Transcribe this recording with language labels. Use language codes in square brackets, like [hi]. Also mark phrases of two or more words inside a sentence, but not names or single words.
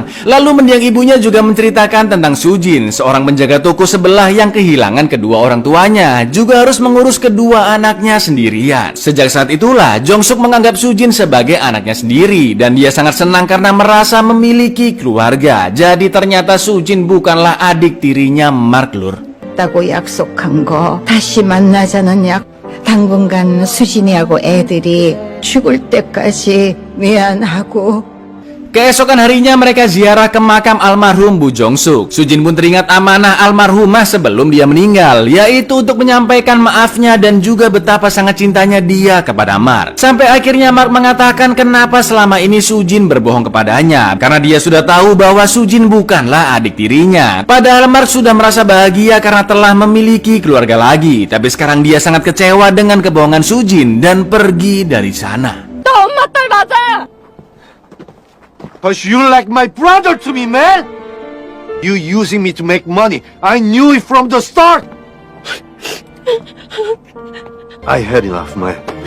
[id] Lalu mendiang ibunya juga menceritakan tentang Sujin, seorang penjaga toko sebelah yang kehilangan kedua orang tuanya, juga harus mengurus kedua anaknya sendirian. Sejak saat itulah Jong Suk menganggap Sujin sebagai anaknya sendiri dan dia sangat senang karena merasa memiliki keluarga. Jadi ternyata Sujin bukanlah adik tirinya Mark, lur. [ko] 다고 약속한 거 다시 만나자는 약 당분간 수진이하고 애들이 죽을 때까지 미안하고. [id] Keesokan harinya mereka ziarah ke makam almarhum Bu Jong Suk. Sujin pun teringat amanah almarhumah sebelum dia meninggal, yaitu untuk menyampaikan maafnya dan juga betapa sangat cintanya dia kepada Mark. Sampai akhirnya Mark mengatakan kenapa selama ini Sujin berbohong kepadanya, karena dia sudah tahu bahwa Sujin bukanlah adik tirinya. Padahal Mark sudah merasa bahagia karena telah memiliki keluarga lagi, tapi sekarang dia sangat kecewa dengan kebohongan Sujin dan pergi dari sana. [en] Cause you like my brother to me, man! You using me to make money. I knew it from the start! I had enough, man.